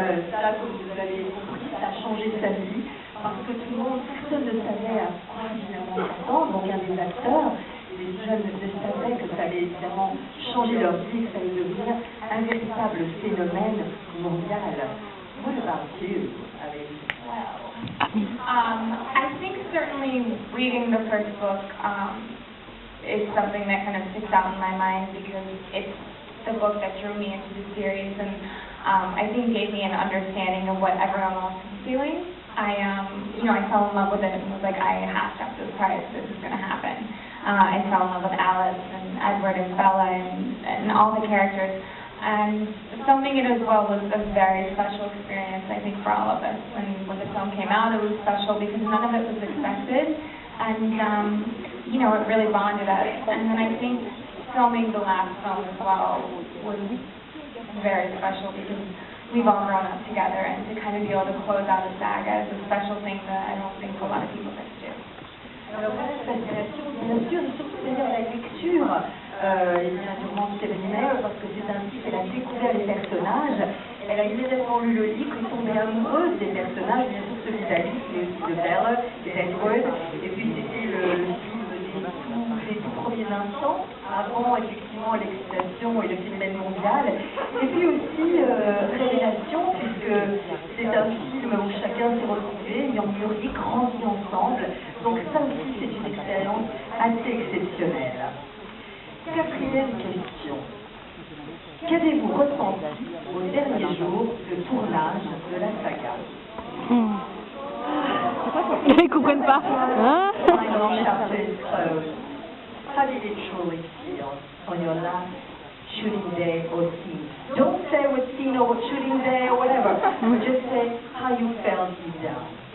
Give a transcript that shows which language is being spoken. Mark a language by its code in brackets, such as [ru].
[fr] Ça, comme vous avez compris, ça a changé sa vie, parce que tout le monde, personne ne savait à quoi finalement s'attendre, aucun des acteurs. Les jeunes ne savaient que ça allait évidemment changer leur vie, que ça allait devenir un véritable phénomène mondial. [en] What about you, Amélie? Well, I think certainly reading the first book is something that kind of sticks out in my mind because it's the book that drew me into the series and I think gave me an understanding of what everyone else was feeling. I fell in love with it and was like, I have to have this prize, this is going to happen. I fell in love with Alice and Edward and Bella and all the characters. And filming it as well was a very special experience, I think, for all of us. And when the film came out, it was special because none of it was expected. And, it really bonded us. And then I think filming the last film as well was very special because we've all grown up together, and to kind of be able to close out a saga is a special thing that I don't think a lot of people get to do. [fr] Alors, la fascination, bien sûr, et surtout d'ailleurs la lecture, il vient sûrement de Stéphanie Meyer, parce que c'est ainsi qu'elle a découvert les personnages. Elle a immédiatement lu le livre et tombée amoureuse des personnages, bien sûr celui d'Alice, mais aussi de Bella et d'Edward. Et puis c'était le film des tout premiers instants, avant effectivement l'excitation et le phénomène mondial. Et puis aussi Révélation, puisque c'est un film où chacun s'est retrouvé, ayant mûri, grandi ensemble. Donc ça aussi c'est une expérience assez exceptionnelle. Quatrième question. Qu'avez-vous ressenti au dernier jour de tournage de la saga? Ils comprennent pas. Hein? [en] Final chapter is closed. How did it truly feel on your last shooting day or scene? Don't say what scene or what shooting day or whatever, but just say how you felt deep down.